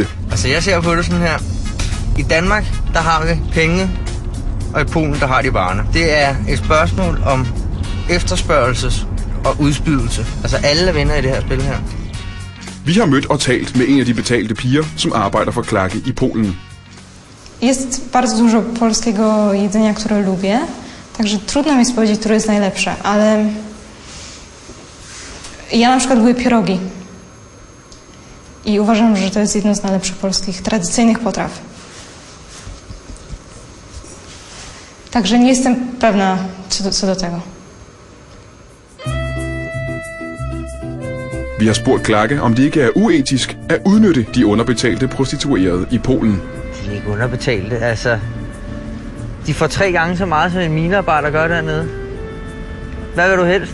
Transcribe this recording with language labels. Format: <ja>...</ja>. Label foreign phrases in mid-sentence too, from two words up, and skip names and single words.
<da>Altså jeg ser på det sådan her. I Danmark, der har vi penge, og i Polen, der har de varerne. Det er et spørgsmål om efterspørgelses og udspydelse. Altså alle vinder i det her spil her. Vi har mødt og talt med en af de betalte piger, som arbejder for Klakke i Polen.</da> <pl>Jest bardzo dużo polskiego jedzenia, które lubię, także trudno mi powiedzieć, które jest najlepsze, ale ja na przykład lubię pierogi i uważam, że to jest jedno z najlepszych polskich tradycyjnych potraw. Także nie jestem pewna co do tego.</pl> <da>Vi har spurgt Klakke, om det ikke er uetisk at udnytte de underbetalte prostituerede i Polen. De er ikke underbetalte, altså. De får 3 gange så meget, som en minearbejder gør dernede. Hvad vil du helst?</da>